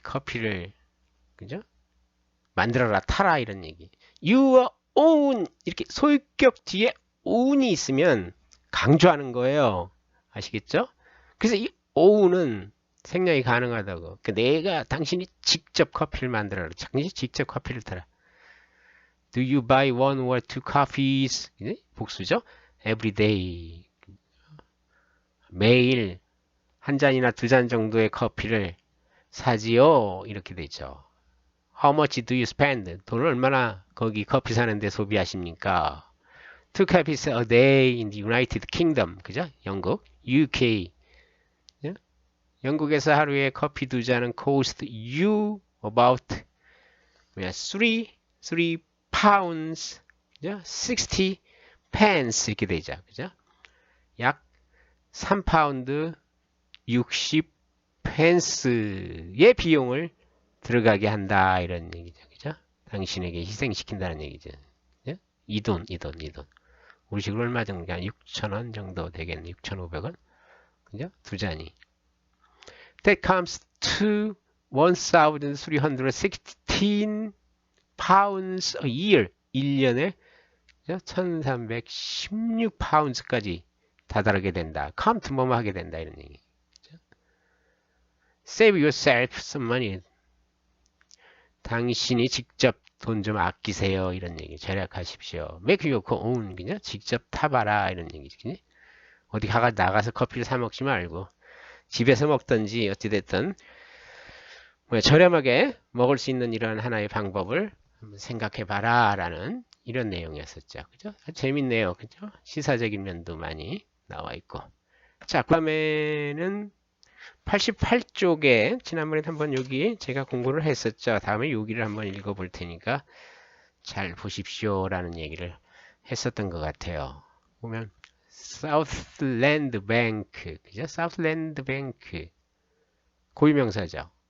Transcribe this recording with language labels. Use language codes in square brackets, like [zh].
[ko] 커피를 그죠? 만들어라, 타라 이런 얘기. your own 이렇게 소유격 뒤에 own이 있으면 강조하는 거예요. 아시겠죠? 그래서 이 own은 생략이 가능하다고. 그러니까 내가 당신이 직접 커피를 만들어라. 당신이 직접 커피를 타라. [en] Do you buy one or two coffees? [ko] 복수죠? [en] Every day. [ko] 매일 한 잔이나 두 잔 정도의 커피를 사지요? 이렇게 되죠. [en] How much do you spend? [ko] 돈을 얼마나 거기 커피 사는데 소비하십니까? [en] Two coffees a day in the United Kingdom. [ko] 그죠? 영국, UK. 영국에서 하루에 커피 두 잔은 [en] cost you about 3 pounds, 60 pence [ko] 이렇게 되죠. 그죠? 약 3파운드 60 펜스의 비용을 들어가게 한다 이런 얘기죠. 그죠? 당신에게 희생시킨다는 얘기죠. 그죠? 이 돈. 우리식으로 얼마 정도? 6,000원 정도 되겠네. 6,500원. 그죠? 두 잔이. [en] That comes to 1,316 pounds a year. [ko] 1년에 1,316 파운드까지 다다르게 된다. count 뭐뭐 하게 된다 이런 얘기. [en] Save yourself some money. [ko] 당신이 직접 돈 좀 아끼세요 이런 얘기. 절약하십시오. [en] Make your own. [ko] 그냥 직접 타봐라 이런 얘기지. 어디 나가서 커피를 사 먹지 말고 집에서 먹든지 어찌됐든 저렴하게 먹을 수 있는 이런 하나의 방법을 한번 생각해봐라 라는 이런 내용이었었죠. 그죠? 재밌네요. 그죠? 시사적인 면도 많이 나와 있고. 자, 그 다음에는 88쪽에 지난번에 한번 여기 제가 공부를 했었죠. 다음에 여기를 한번 읽어볼 테니까 잘 보십시오 라는 얘기를 했었던 것 같아요. 보면 Southland Bank, 그죠? Southland Bank 고유명사죠.